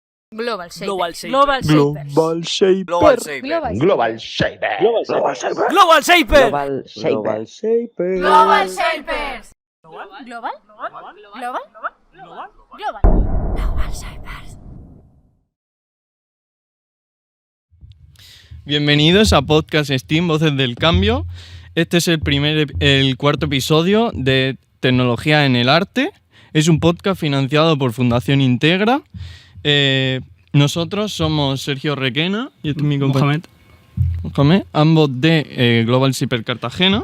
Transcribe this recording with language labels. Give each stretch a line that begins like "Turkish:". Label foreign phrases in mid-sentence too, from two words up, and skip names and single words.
Spanish: Global Shaper. Global Shaper. Global Shaper. Global Shaper. Global Shaper. Global Shaper. Global Shaper. Global Shaper. Global Shaper. Shaper. Global Shapers. Global. Global. Global Shapers. Bienvenidos a Podcast Steam, Voces del Cambio. Este es el cuarto episodio de Tecnología en el Arte. Es un podcast financiado por Fundación Integra. Nosotros somos Sergio Requena y este es mi compañero Mohamed, ambos de Global Shaper Cartagena.